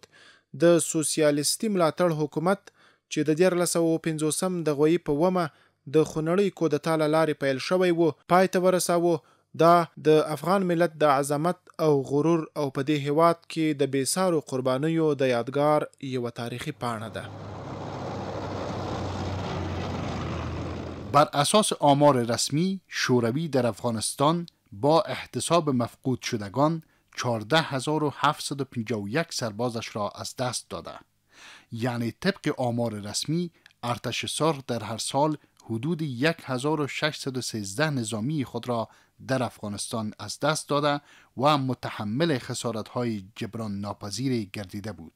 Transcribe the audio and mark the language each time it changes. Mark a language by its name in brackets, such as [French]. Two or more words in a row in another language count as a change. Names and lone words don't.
[Pashto] د سوسیالیستي ملاتړ حکومت چې د 1950 د غویي په ومه د خونړۍ کودتا له لارې پیل شوی و پای ته ورساوه. دا د افغان ملت د عظمت او غرور او په دې هیواد کې د بېسارو قربانیو د یادګار یوه تاریخي پاڼه ده. [Persian] بر اساس آمار رسمی شوروی در افغانستان با احتساب مفقود شدگان 14751 سربازش را از دست داده. یعنی طبق آمار رسمی ارتش سرخ در هر سال حدود 1613 نظامی خود را در افغانستان از دست داده و متحمل خسارت‌های جبران ناپذیر گردیده بود.